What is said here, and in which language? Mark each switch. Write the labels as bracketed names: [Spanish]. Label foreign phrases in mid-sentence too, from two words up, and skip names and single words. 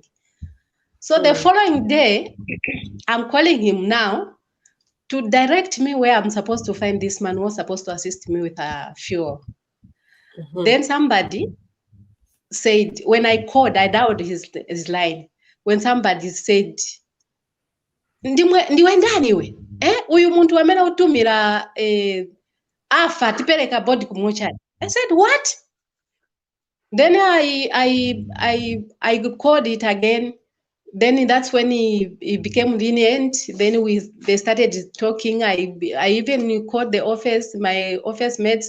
[English] So the following day, I'm calling him now to direct me where I'm supposed to find this man who was supposed to assist me with fuel. Then somebody said, when I called, I dialed his line. When somebody said, [Nyanja] ndiwe ndani we? Uyu muntu wamene utumira afa tipereka body kumochari. [English] I said, what? Then I called it again. Then that's when he became lenient. Then they started talking. I even called the office, my office mates.